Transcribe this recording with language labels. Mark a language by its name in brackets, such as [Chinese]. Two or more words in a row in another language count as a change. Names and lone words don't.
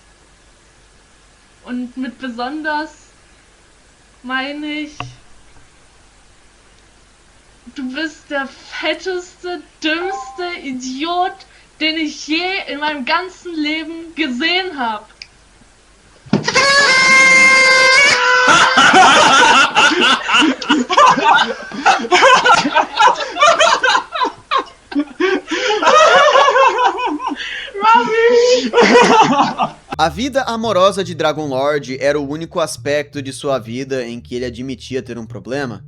[German] Und mit besonders meine ich, du bist der fetteste, dümmste Idiot, den ich je in meinem ganzen Leben gesehen habe. [Portuguese] A vida amorosa de Dragon Lord era o único aspecto de sua vida em que ele admitia ter um problema.